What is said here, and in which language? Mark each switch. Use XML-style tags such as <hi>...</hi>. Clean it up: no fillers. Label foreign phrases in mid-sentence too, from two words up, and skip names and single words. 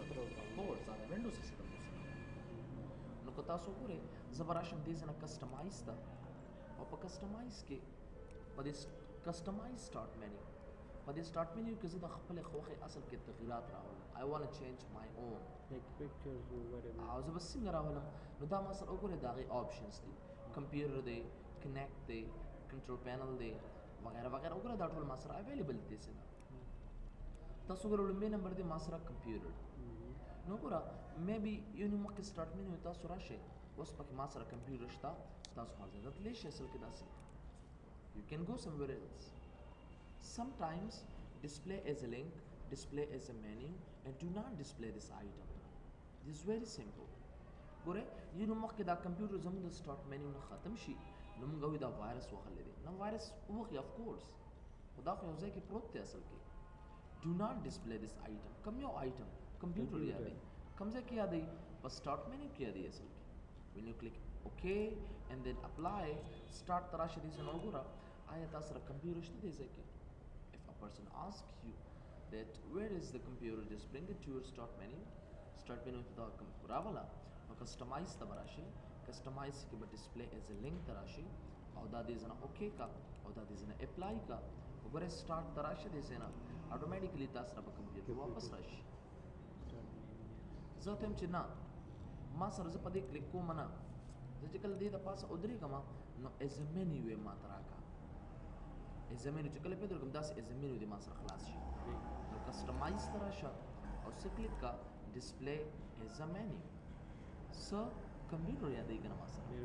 <ps>سیسټم</ps> <en>program.</en> <ps>کورس دا د</ps> <en>Windows system</en> <ps>نو که تاسو ګورئ زه به راشم دې ځای نه کسټمایز ته او په کسټمایز کې په دې</ps> <en>customize Start menu</en> <ps>په دې</ps> <en>Start menu</en> <ps>کې زه د خپلې خوښې اصل کې تغییرات راولم</ps> <en>I want change my own Like pictures or whatever.</en> <ps>او زه به څنګه راولم نو دا ما سره وګورئ د هغې آپشنس دي کمپیوټر دی کنیکټ دی</ps> <en>Control Panel</en> <ps>دی وغیره وغیره وګوره دا ټول ما سره اویلیبل دي څه تاسو وګورئ لومړی نمبر دی ما سره کمپیوټر نو ګوره مې بي یو نو مخکې</ps> <en>Start menu</en> <ps>تاسو راشئ اوس پکې ما سره کمپیوټر شته تاسو هر ځای ته تللی شئ اصل کې داسې</ps> <en>you can go somewhere else sometimes display as a link display as a menu and do not display this item this is very simple</en> <ps>ګوره یو نو مخکې دا کمپیوټر زموږ د</ps> <en>Start menu</en> <ps>نه ختم شي نو موږ وایو دا وایرس وهلی دی نو وایرس وخي</ps> <en>of course</en> <ps>خو دا خو یو ځای کې پروت دی اصل کې</ps> <en>do not display this item</en> <ps>کم یو item کمپیوټر یادوي کم ځای کې یادوي په</ps> <en>Start menu</en> <ps>کې یادوي اصل کې</ps> <en>when you click okay and then apply start</en> <ps>ته راشه دې ځای نه وګوره آیا تا سره کمپیوټر شته دې ځای کې</ps> <en>if a person asks you that where is the computer just bring it to your start menu</en> <ps>ته دا راوله نو کسټمایز ته به راشئ کسټمایز کې به</ps> <en>display as a link</en> <ps>ته راشئ او دا دې ځای نه اوکې کا او دا دې ځای نه اپلای کا وګورئ سټارټ ته راشه دې ځای نه اټومیټیکلی تا سره به کمپیوټر واپس راشي زه ته یم چې نه ما سره زه په دې کلیک کوم نه زه چې کله دې د پاسه ودرېږم نو</ps> <en>as a menu</en> <ps>یې ما ته راکړه</ps> <en>as a menu</en> <ps>چې کله پې درګم داسې</ps> <en>as a menu</en> <ps>دې ما سره خلاص شي نو کسټمایز ته راشه او څه کلیک کا</ps> <en>display as a menu</en> <ps>څه کمپیوټر یادوي که نه ما سره</ps>